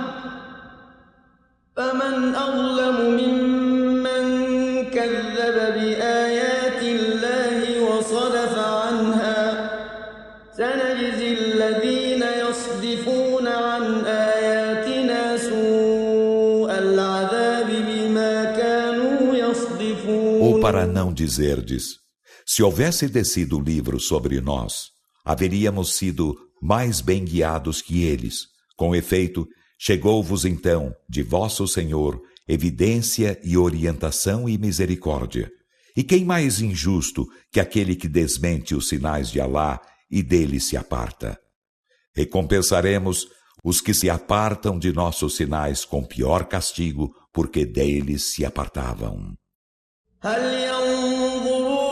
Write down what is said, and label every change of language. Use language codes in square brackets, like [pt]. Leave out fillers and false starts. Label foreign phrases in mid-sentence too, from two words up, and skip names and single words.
[ar] فمن أظلم ممن كذب بآيات الله وصدف عنها سنجزي الذين يصدفون عن آياتنا سوء العذاب بما كانوا يصدفون. [pt] Ou para não dizerdes, se houvesse descido o livro sobre nós, haveríamos sido mais bem guiados que eles. Com efeito, chegou-vos então, de vosso Senhor, evidência e orientação e misericórdia. E quem mais injusto que aquele que desmente os sinais de Alá e dele se aparta? Recompensaremos os que se apartam de nossos sinais com pior castigo, porque deles se apartavam. [ar] هل ينظرون